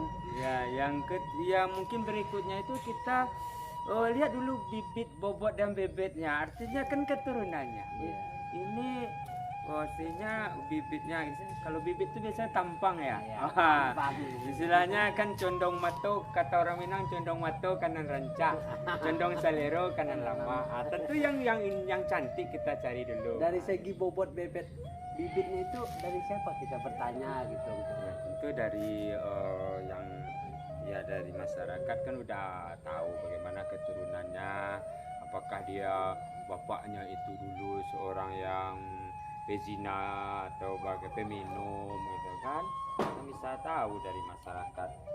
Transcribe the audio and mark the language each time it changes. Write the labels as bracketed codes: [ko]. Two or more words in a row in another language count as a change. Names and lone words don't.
[id] Ya mungkin berikutnya itu kita lihat dulu bibit, bobot dan bebetnya, artinya kan keturunannya. Ini pastinya bibitnya, kalau bibit itu biasanya tampang ya. Istilahnya kan [min] condong mato, [id] kata orang Minang [min] condong mato kanan rancak, condong salero kanan lama. [id] Tentu yang cantik kita cari dulu. Dari segi bobot bebet bibitnya itu dari siapa kita bertanya gitu? Tentu dari yang ya dari masyarakat kan udah tahu bagaimana keturunannya, apakah dia bapaknya itu dulu seorang yang pezina atau bagai peminum gitu kan, kita bisa tahu dari masyarakat.